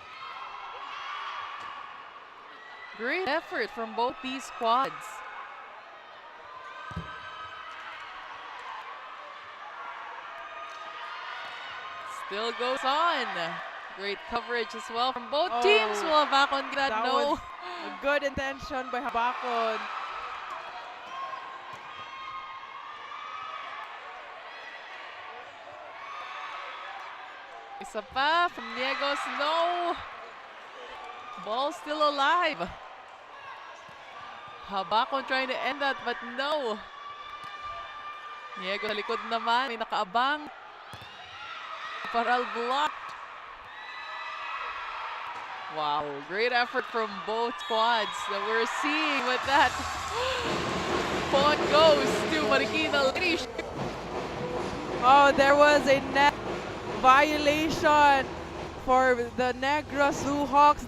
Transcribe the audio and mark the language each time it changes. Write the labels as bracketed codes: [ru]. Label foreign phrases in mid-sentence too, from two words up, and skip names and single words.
[en] Great effort from both these squads. Still goes on. Great coverage as well from both teams. Well, Habakon got no. A good intention by Habakon. [tl] Isa pa [en] from Negros, [tl] no. [en] Ball still alive. Habakon trying to end that, but no. [tl] Negros sa likod naman, may nakaabang. [en] Paral blocked. Wow, great effort from both squads that we're seeing with that. Point goes to Marikina Lady. Oh, there was a net violation for the Negros Blue Hawks.